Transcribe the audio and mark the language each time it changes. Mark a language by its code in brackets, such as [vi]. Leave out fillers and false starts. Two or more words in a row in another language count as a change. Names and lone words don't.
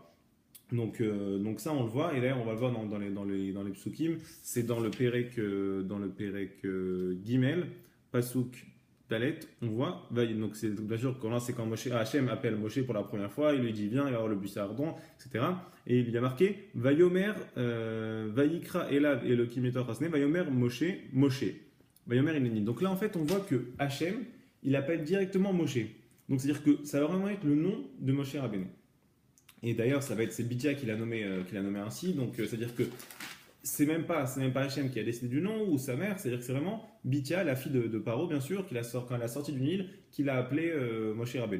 [fr] Donc ça on le voit, et d'ailleurs on va le voir dans les psukim, c'est dans le [he] פרק גימל, פסוק דלת, [fr] on voit, donc c'est bien sûr quand là c'est quand Hachem appelle Moshe pour la première fois, il lui dit viens, il va avoir le bussard ardent, etc. [he] Et il y a marqué ויאמר, ויקרא אליו אלהים מתוך הסנה, ויאמר משה, משה. ויאמר הנני. [fr] Donc là en fait on voit que Hachem, il appelle directement Moshe. Donc c'est-à-dire que ça va vraiment être le nom de Moshe Rabbeinu. Et d'ailleurs, c'est Bidja qui l'a nommé ainsi. Donc, c'est-à-dire que c'est même pas Hachem qui a décidé du nom ou sa mère. C'est-à-dire que c'est vraiment Bidja, la fille de Paro, bien sûr, quand elle a sorti du Nil, qui l'a appelé Moshe Rabbeinu.